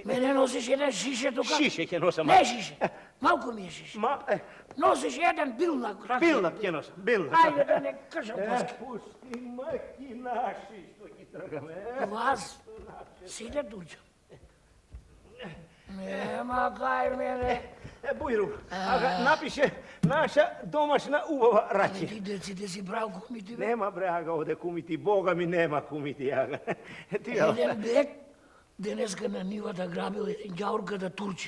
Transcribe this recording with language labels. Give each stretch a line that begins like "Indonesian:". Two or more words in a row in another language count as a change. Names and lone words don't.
Macedonian: Мене носиш еден шише тука. Шише ќе носам. Не шише. Малку ми е шише. Ма, Носиш еден билнак. ракија. билнак ќе носам, билнак. Ајде да не кажам пласки. Пусти маки наши, што ги тргаме. Вас, сите туѓа. Nema kaj mene. Bujru, napiše naša domaćna ubava raće. Ti deci si prav kumiti. Nema bre, aga ovde kumiti, Boga mi nema kumiti, aga. Jedan bek deneska na nivata grabil jedan đaurka da turči.